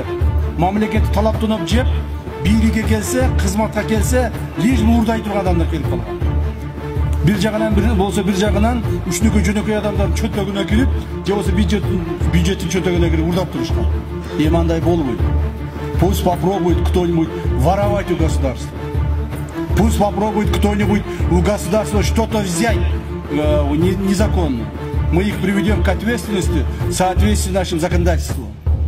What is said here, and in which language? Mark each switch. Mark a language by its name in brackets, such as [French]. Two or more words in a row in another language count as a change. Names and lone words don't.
[Kyrgyz] Мамлекетти талаптанып жеп, бийликке келсе, кызматка келсе, лишь уурдай турган адамдар келип калган. Бир жагынан бир болсо, бир жагынан үчнүккө жөнөкөй адамдар чөтөгүнө кирип, же болсо бюджеттин чөтөгүнө кирип урдап турушкан. Андай болбойт. [Russian] Пусть попробует кто-нибудь воровать у государства. Пусть попробует кто-нибудь у государства что-то взять незаконно. Мы их приведем к ответственности в соответствии с нашим законодательством.